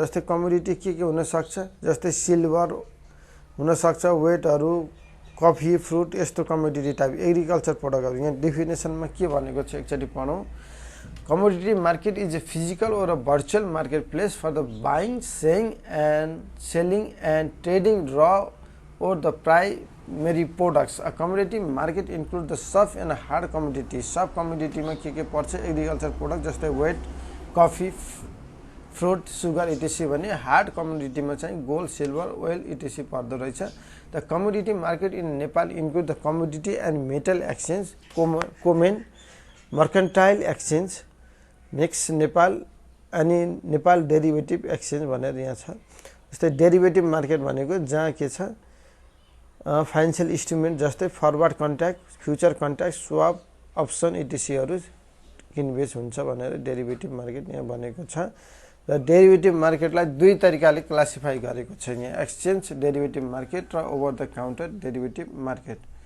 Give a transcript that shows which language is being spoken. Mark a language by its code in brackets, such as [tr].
[ne] जस्तै कमोडिटी के हुन सक्छ, जस्तै सिल्भर हुन सक्छ, वेटहरु, कफी, फ्रुट, यस्तो कमोडिटी टाइप एग्रिकल्चर प्रोडक्टहरु। यहाँ डेफिनेसनमा के भनेको छ एकचोटी पढौं। [en] Commodity market is a physical or a virtual marketplace for the buying, selling and trading raw or the primary products. A commodity market includes the soft and hard commodities. [ne] Soft commodity में के पर्छ agriculture product जस्तै weight, coffee, fruit, sugar etc. भने hard commodity मा चाहिँ gold, silver, oil etc. पर्दो रहेछ। [en] The commodity market in Nepal include the commodity and metal exchange, common, mercantile exchange, next Nepal [ne] अनि नेपाल डेरिभेटिभ एक्सचेन्ज भनेर यहाँ छ। जस्तै डेरिभेटिभ मार्केट भनेको जहाँ के छ फाइनान्शियल इन्स्ट्रुमेन्ट जस्तै forward contract, future contract, swap, option इटीसीहरु किनबेच हुन्छ भनेर डेरिभेटिभ मार्केट यहाँ भनेको छ। र डेरिभेटिभ मार्केटलाई दुई तरिकाले क्लासिफाई गरेको छ यहाँ, एक्सचेन्ज डेरिभेटिभ मार्केट र over the counter derivative market.